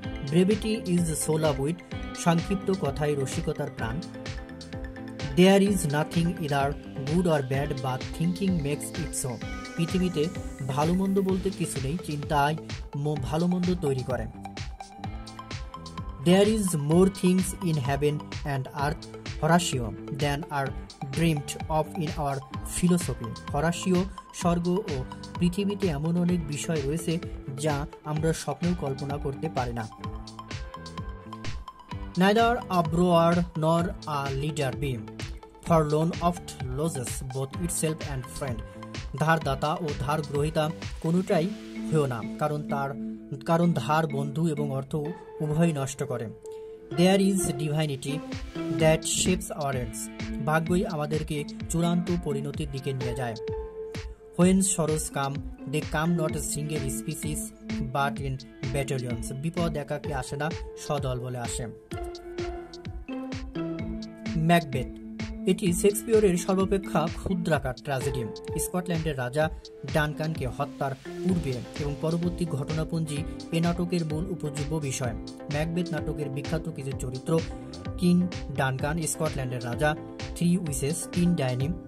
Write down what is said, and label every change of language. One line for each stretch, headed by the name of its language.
English: Brevity is the soul of wit.
Bangla: সংক্ষিপ্ত কথাই রসিকতার প্রাণ।
English: There is nothing either good or bad, but thinking makes it so.
Bangla: পৃথিবীতে ভালো মন্দ বলতে কিছু নেই, চিন্তায় ভালো মন্দ তৈরি করে।
English: There is more things in heaven and earth, Horatio, than are dreamed of in our philosophy.
Bangla: Horatio, স্বর্গ ও পৃথিবীতে এমন অনেক বিষয় রয়েছে যা আমরা স্বপ্নেও কল্পনা করতে পারি না।
English: Neither a borrower nor a leader be, for loan oft loses both itself and friend.
Bangla: ধারদাতা ও ধার গ্রহীতা কোনোটাই হয়েও না, কারণ ধার বন্ধু এবং অর্থ উভয়ই নষ্ট করে।
English: There is divinity that shapes our ends.
Bangla: ভাগ্যই আমাদেরকে চূড়ান্ত পরিণতির দিকে নিয়ে যায়।
English: When sorrows come, they come not a single species but in battalions.
Bangla: বিপদ একাকী আসে না, সদল বলে আসে। ম্যাকবেথ এটি শেক্সপিয়রের সর্বাপেক্ষা ক্ষুদ্রাকার ট্র্যাজেডি। স্কটল্যান্ডের রাজা ডানকানকে হত্যার পূর্বে এবং পরবর্তী ঘটনাপুঞ্জি এ নাটকের মূল উপজীব্য বিষয়। ম্যাকবেথ নাটকের বিখ্যাত কিছু চরিত্র: কিং ডানকান, স্কটল্যান্ডের রাজা;
English: 3 witches,
Bangla: 3 ডাইনি।